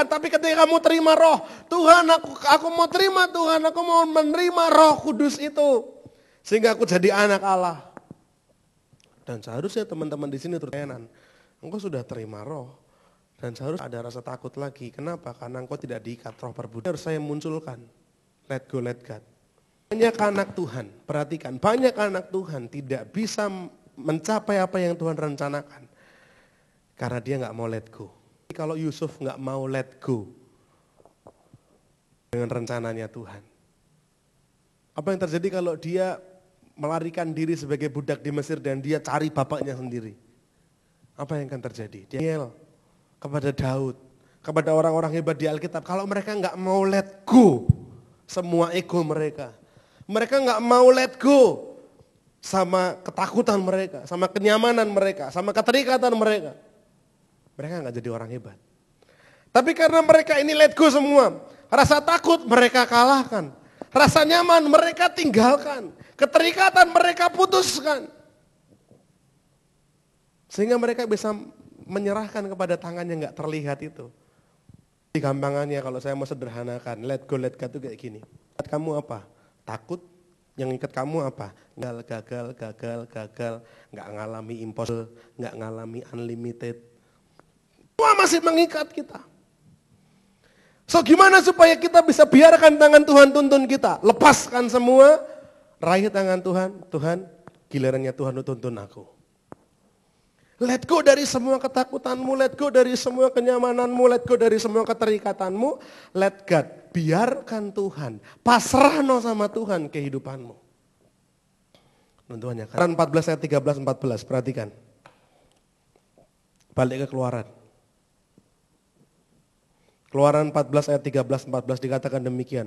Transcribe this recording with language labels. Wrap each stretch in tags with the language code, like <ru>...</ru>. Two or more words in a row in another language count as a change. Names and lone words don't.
<id>Tapi ketika kamu terima roh, Tuhan aku mau terima Tuhan, aku mau menerima roh kudus itu. Sehingga aku jadi anak Allah. Dan seharusnya teman-teman di sini tertenan, engkau sudah terima roh. Dan seharusnya ada rasa takut lagi. Kenapa? Karena engkau tidak diikat roh perbudakan. Harus saya munculkan,</id> <en>let go, let God.</en> <id>Banyak anak Tuhan, perhatikan, banyak anak Tuhan tidak bisa mencapai apa yang Tuhan rencanakan. Karena dia nggak mau</id> <en>let go.</en> <id>Kalau Yusuf nggak mau</id> <en>let go</en> <id>dengan rencananya Tuhan. Apa yang terjadi kalau dia melarikan diri sebagai budak di Mesir dan dia cari bapaknya sendiri? Apa yang akan terjadi? Daniel, kepada Daud, kepada orang-orang hebat di Alkitab, kalau mereka nggak mau</id> <en>let go</en> <id>semua ego mereka. Mereka nggak mau</id> <en>let go</en> <id>sama ketakutan mereka, sama kenyamanan mereka, sama keterikatan mereka. Mereka nggak jadi orang hebat. Tapi karena mereka ini</id> <en>let go</en> <id>semua, rasa takut mereka kalahkan, rasa nyaman mereka tinggalkan, keterikatan mereka putuskan. Sehingga mereka bisa menyerahkan kepada tangan yang nggak terlihat itu. Gampangannya kalau saya mau sederhanakan,</id> <en>let go, let go</en> <id>itu kayak gini. Kamu apa? Takut. Yang ikat kamu apa? Gagal, nggak ngalami impossible, nggak ngalami unlimited. Semua masih mengikat kita. So gimana supaya kita bisa biarkan tangan Tuhan tuntun kita? Lepaskan semua, raih tangan Tuhan. Tuhan, gilirannya Tuhan tuntun aku.</id> <en>Let go</en> <id>dari semua ketakutanmu,</id> <en>let go</en> <id>dari semua kenyamananmu,</id> <en>let go</en> <id>dari semua keterikatanmu.</id> <en>Let God,</en> <id>biarkan Tuhan. Pasrahno sama Tuhan kehidupanmu. Tuhan ya. Keluaran 14 ayat 13-14, perhatikan. Balik ke Keluaran. Keluaran 14 ayat 13-14 dikatakan demikian.</id>